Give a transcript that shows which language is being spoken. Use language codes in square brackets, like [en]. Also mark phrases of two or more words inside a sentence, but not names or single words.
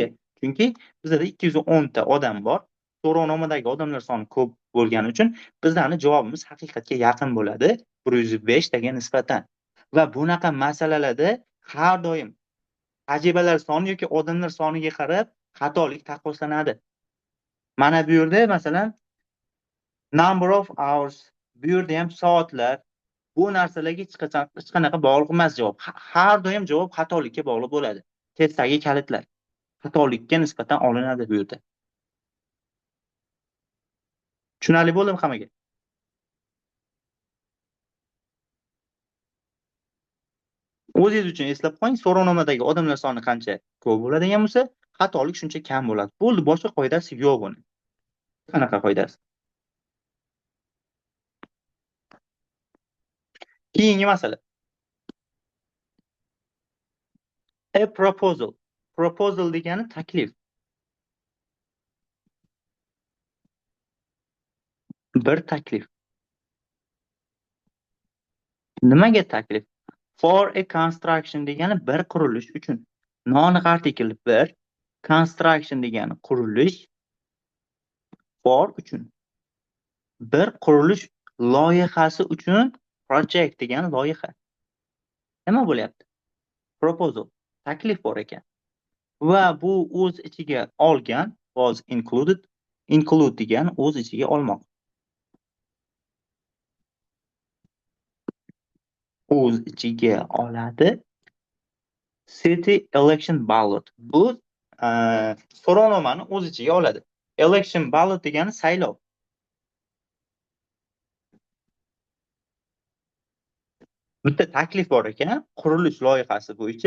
[uz] Chunki bizda 210 ta odam bor. So'rovnomadagi odamlar soni ko'p bo'lgani uchun bizning javobimiz haqiqatga yaqin bo'ladi 105 taga nisbatan. Va bunaqa masalalarda har doim tajribalar soni yoki odamlar soniga qarab xatolik taqqoslanadi. Mana bu yerda masalan [en] number of hours, [uz] bu yerda ham soatlar, bu narsalarga hech qanaqa bog'liq emas javob. Har doim javob xatolikka bog'liq bo'ladi. Testdagi kalitlar xatolikka nisbatan olinadi bu yerda. Tushunarli bo'ldimi hammaga? O'zingiz uchun eslab qo'ying, so'rovnomadagi odamlar soni qancha ko'p bo'ladigan bo'lsa, xatolik shuncha kam bo'ladi. Bo'ldi, boshqa qoidasi yo'q buni. Qanaqa qoidasi? Keyingi masala. [en] A proposal. [uz] Proposal degani taklif. Bir taklif. Nimaga taklif? [en] For a construction [uz] degani bir qurilish uchun. Non article bir, construction degani qurilish, for uchun. Bir qurilish loyihasi uchun project degani loyiha. Nima bo'lyapti? Proposal, taklif bor ekan. Va bu o'z ichiga olgan [en] was included, [uz] include degani o'z ichiga olmoq. O'z ichiga oladi. [en] City election ballot. [uz] Bu so'rovnomani o'z ichiga oladi. [en] Election ballot [uz] degani saylov. Bitta taklif bor ekan, qurilish loyihasi bo'yicha.